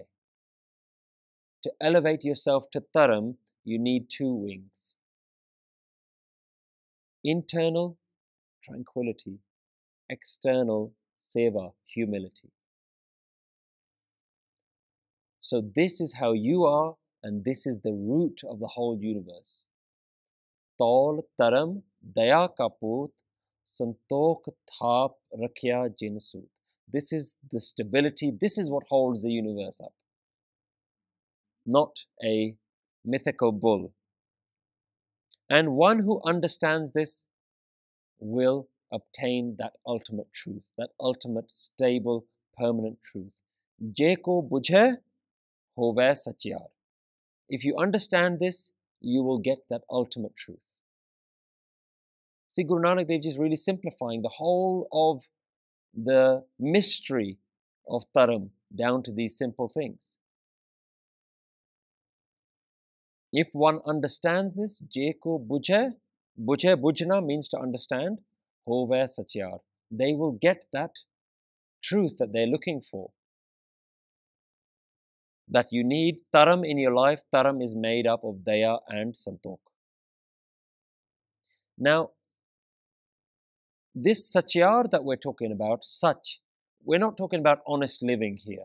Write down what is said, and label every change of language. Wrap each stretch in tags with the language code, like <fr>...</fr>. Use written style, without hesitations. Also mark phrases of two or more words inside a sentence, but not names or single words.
<en>To elevate yourself to Dharam, you need two wings. Internal, tranquility. External, seva, humility. So this is how you are, and this is the root of the whole universe.</en> <pa>ਧੌਲੁ ਧਰਮੁ ਦਇਆ ਕਾ ਪੂਤੁ ਸੰਤੋਖੁ ਥਾਪਿ ਰਖਿਆ ਜਿਨਿ ਸੂਤਿ.</pa> <en>This is the stability, this is what holds the universe up. Not a mythical bull. And one who understands this will obtain that ultimate truth, that ultimate, stable, permanent truth.</en> <pa>ਜੇ ਕੋ ਬੁਝੈ ਹੋਵੈ ਸਚਿਆਰੁ.</pa> <en>If you understand this, you will get that ultimate truth. See, Guru Nanak Dev Ji is really simplifying the whole of the mystery of Dharam down to these simple things. If one understands this,</en> <pa>ਜੇ ਕੋ ਬੁਝੈ,</pa> <en>bujna means to understand,</en> <pa>ਹੋਵੈ ਸਚਿਆਰੁ.</pa> <en>They will get that truth that they're looking for. That you need Dharam in your life. Dharam is made up of Dhi-aan and Santokh. Now, this satyar that we're talking about, Sach, we're not talking about honest living here.</en>